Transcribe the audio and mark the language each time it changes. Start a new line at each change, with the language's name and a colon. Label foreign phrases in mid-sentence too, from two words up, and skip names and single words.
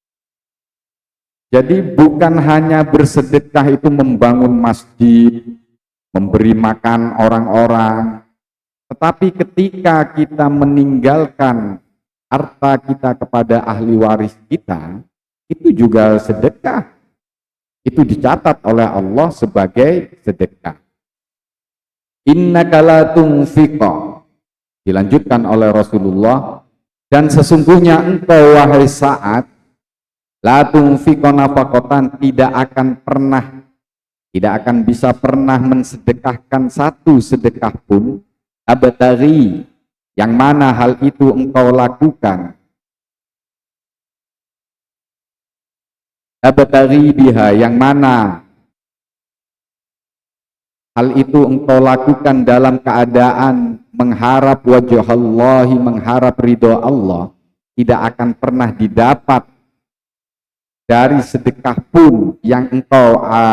Indonesian: Jadi bukan hanya bersedekah itu membangun masjid, memberi makan orang-orang, tetapi ketika kita meninggalkan harta kita kepada ahli waris kita, itu juga sedekah. Itu dicatat oleh Allah sebagai sedekah.
Arabic: إنك لن تنفق,
Indonesian: dilanjutkan oleh Rasulullah, dan sesungguhnya engkau wahai Sa'ad,
Arabic: لن تنفق نفقة,
Indonesian: tidak akan pernah tidak akan bisa pernah mensedekahkan satu sedekah pun, abtaghi, yang mana hal itu engkau lakukan,
Arabic: ابتغي بها,
Indonesian: yang mana hal itu engkau lakukan dalam keadaan mengharap wajah Allah, mengharap ridho Allah, tidak akan pernah didapat dari sedekah pun yang engkau